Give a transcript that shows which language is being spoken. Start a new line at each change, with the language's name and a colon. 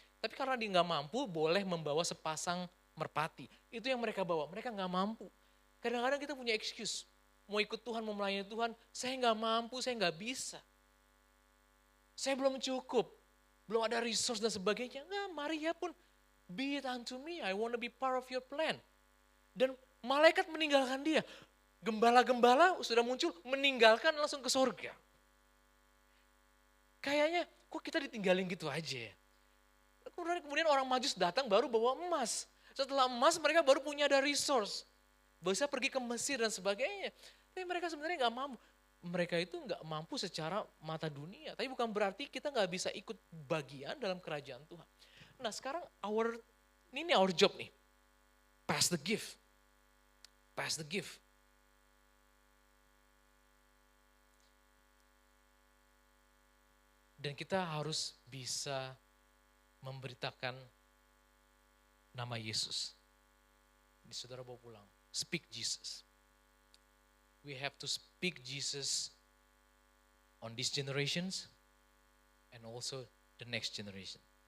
Indonesian: Tapi karena dia gak mampu, boleh membawa sepasang merpati. Itu yang mereka bawa, mereka gak mampu. Kadang-kadang kita punya excuse. Mau ikut Tuhan, mau melayani Tuhan, saya gak mampu, saya gak bisa. Saya belum cukup, belum ada resource dan sebagainya. Enggak, Maria pun,
English: be it unto me, I want to be part of your plan.
Indonesian: Dan malaikat meninggalkan dia. Gembala-gembala sudah muncul, meninggalkan langsung ke surga. Kayaknya, kok kita ditinggalin gitu aja ya. Kemudian orang Majus datang baru bawa emas. Setelah emas mereka baru punya ada resource. Bisa pergi ke Mesir dan sebagainya. Tapi mereka sebenarnya gak mampu. Mereka itu gak mampu secara mata dunia. Tapi bukan berarti kita gak bisa ikut bagian dalam kerajaan Tuhan. Nah sekarang ini
English: our job
Indonesian: nih.
English: Pass the gift. Pass the gift.
Indonesian: Dan kita harus bisa memberitakan nama Yesus. Ini saudara bawa pulang.
English: Speak Jesus. We have to speak Jesus on these generations and also the next generation.